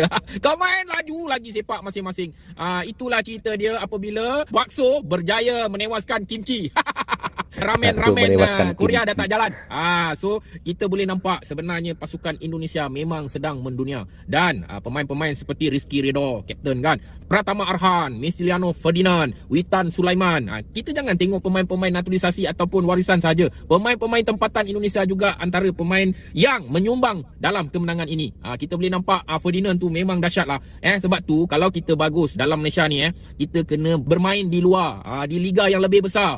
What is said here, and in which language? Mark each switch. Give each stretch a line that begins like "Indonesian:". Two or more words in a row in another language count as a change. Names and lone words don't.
Malay: Kau main laju lagi sepak masing-masing. Itulah cerita dia apabila bakso berjaya menewaskan kimchi. Ramen Korea dah tak jalan. So kita boleh nampak sebenarnya pasukan Indonesia memang sedang mendunia. Dan pemain-pemain seperti Rizky Ridho, kapten kan, Pratama Arhan, Mesiliano Ferdinand, Witan Sulaiman. Kita jangan tengok pemain-pemain naturalisasi ataupun warisan saja. Pemain-pemain tempatan Indonesia juga antara pemain yang menyumbang dalam kemenangan ini. Kita boleh nampak Ferdinand tu memang dahsyat lah. Sebab tu kalau kita bagus dalam Malaysia ni, kita kena bermain di luar, di liga yang lebih besar.